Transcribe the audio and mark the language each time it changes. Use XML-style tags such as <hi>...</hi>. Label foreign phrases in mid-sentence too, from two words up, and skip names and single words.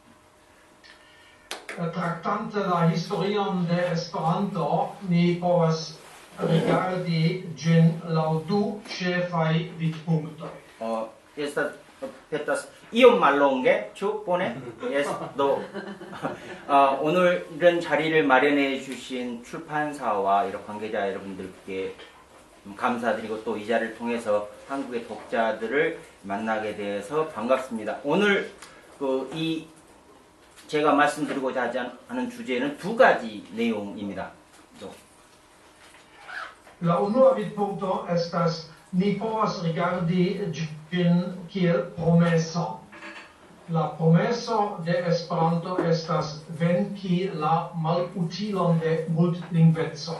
<eo>Tractante la historion de Esperanto, ni povas rigardi gin laŭ du ĉefaj vidpunktoj. Estas iom mallonge, ĉu bone?</eo> <ko>Yes, do 오늘은 자리를 마련해 주신 출판사와 여러 관계자 여러분들께 감사드리고 또 이 자리를 통해서 한국의 독자들을 만나게 돼서 반갑습니다. 오늘 이 제가 말씀드리고자 하는 주제는 두 가지 내용입니다.</ko> <eo>La unua vidpunkto estas ni povas rigardi ĝin kiel promeso. La promeso de Esperanto estas venki la malutilon de multlingveco.</eo>